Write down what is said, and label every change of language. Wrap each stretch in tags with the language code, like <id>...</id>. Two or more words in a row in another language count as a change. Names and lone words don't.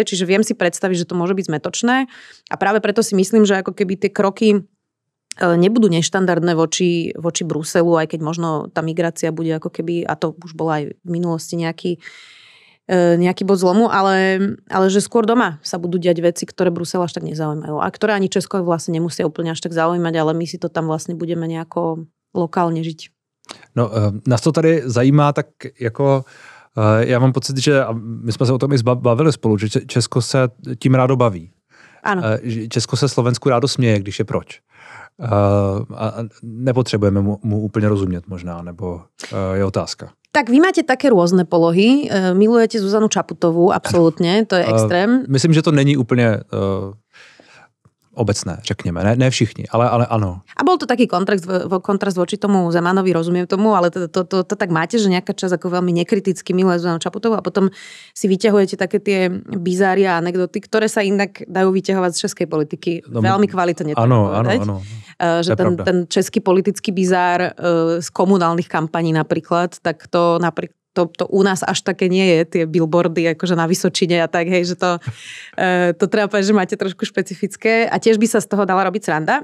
<sk>Čiže viem si predstaviť, že to môže byť zmätočné a práve preto si myslím, že ako keby tie kroky nebudú neštandardné voči Bruselu, aj keď možno tá migrácia bude ako keby, a to už bola aj v minulosti nejaký bod zlomu, ale že skôr doma sa budú diať veci, ktoré Brusel až tak nezaujímajú a ktoré ani Česko vlastne nemusia úplne až tak zaujímať, ale my si to tam vlastne budeme nejako lokálne žiť.</sk> <cs>No, nás to tady zajímá tak jako, já mám pocit, že my jsme se o tom i bavili spolu, že Česko se tím rádo baví. Ano. Česko se Slovensku rádo směje, když je proč. A nepotřebujeme mu úplně rozumět možná, nebo je otázka.</cs> <sk>Tak vy máte také rôzne polohy. Milujete Zuzanu Čaputovú, absolútne, to je extrém.</sk> <cs>Myslím, že to není úplně obecné, řekněme. Ne všichni, ale ano.</cs> <sk>A bol to taký kontrast voči tomu Zemanovi, rozumiem tomu, ale to tak máte, že nejaká časť ako veľmi nekriticky miluje Zuzanu Čaputovú a potom si vyťahujete také tie bizáry a anekdoty, ktoré sa inak dajú vyťahovať z českej politiky.</sk> <cs>No,</cs> <sk>veľmi kvalitne. Áno. Že ten český politický bizár z komunálnych kampaní napríklad, tak to napríklad to u nás až také nie je, tie billboardy akože na Vysočine a tak, hej, že to treba povedať, že máte trošku špecifické a tiež by sa z toho dala robiť sranda.</sk>